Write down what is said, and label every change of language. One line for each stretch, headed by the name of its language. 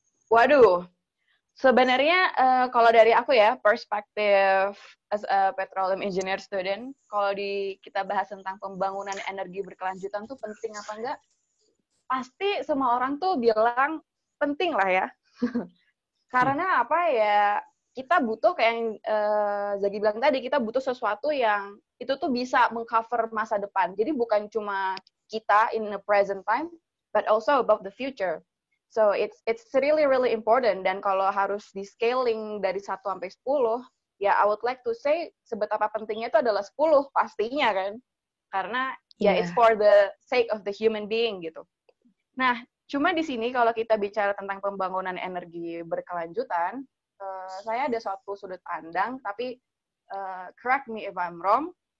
Indonesian: Waduh, sebenarnya kalau dari aku ya, perspektif
English: as a petroleum engineer student,
Indonesian: kalau kita bahas tentang pembangunan energi berkelanjutan tuh penting apa enggak? Pasti semua orang tuh bilang penting lah ya. Karena apa ya, kita butuh kayak yang Zagi bilang tadi, kita butuh sesuatu yang itu tuh bisa mengcover masa depan. Jadi bukan cuma kita
English: in the present time, but also about the future. So it's really really important.
Indonesian: Dan kalau harus di scaling dari 1 sampai 10, ya
English: I would like to say
Indonesian: seberapa pentingnya itu adalah 10 pastinya kan. Karena ya
English: it's for the sake of the human being
Indonesian: gitu. Nah, cuma di sini kalau kita bicara tentang pembangunan energi berkelanjutan, saya ada suatu sudut pandang, tapi
English: correct me if I'm wrong.